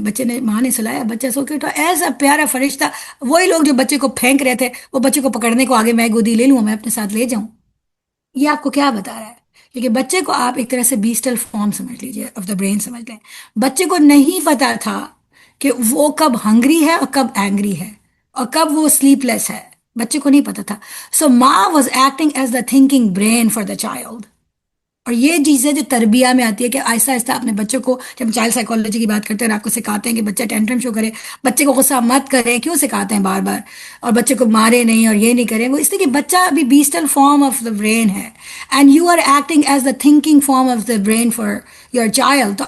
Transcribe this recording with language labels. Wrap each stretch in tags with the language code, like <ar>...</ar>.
<ur>بچے نے، ماں نے سلایا، بچہ سو کے اٹھا، ایسا پیارا فرشتہ. وہی لوگ جو بچے کو پھینک رہے تھے، وہ بچے کو پکڑنے کو آگے، میں گودی لے لوں، میں اپنے ساتھ لے جاؤں. یہ آپ کو کیا بتا رہا ہے؟ کیونکہ بچے کو آپ ایک طرح سے بیسٹل فارم سمجھ لیجیے، آف دا برین سمجھ لیں. بچے کو نہیں پتا تھا کہ وہ کب</ur> <en>hungry</en> <ur>ہے اور کب</ur> <en>angry</en> <ur>ہے اور کب وہ</ur> <en>sleepless</en> <ur>ہے. بچے کو نہیں پتا تھا.</ur> <en>So ماں was acting as the thinking brain for the child.</en> <ur>اور یہ چیزیں جو تربیہ میں آتی ہے کہ آہستہ آہستہ اپنے بچوں کو، جب ہم چائلڈ سائیکالوجی کی بات کرتے ہیں اور آپ کو سکھاتے ہیں کہ بچہ ٹینٹرم شو کرے، بچے کو غصہ مت کریں، کیوں سکھاتے ہیں بار بار، اور بچے کو مارے نہیں اور یہ نہیں کریں، وہ اس لیے کہ بچہ ابھی بیسٹل فارم آف دا برین ہے،</ur> <en>And you are acting as the thinking form of the brain for your child.</en>